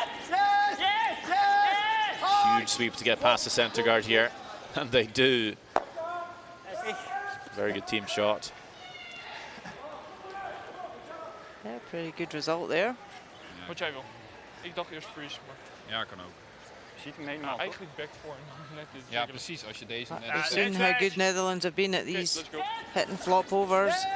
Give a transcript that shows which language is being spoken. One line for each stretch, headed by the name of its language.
English: Huge sweep to get past the center guard here, and they do. Very good team shot. Yeah, pretty good result there.
Dutch: Wat jij wil. Ik dacht eerst freeze, maar... Ja, kan ook. Ziet hem helemaal eigenlijk back voor net dit. Ja, precies. Als je deze net...
English: We've seen how good Netherlands have been at these hit and flop overs.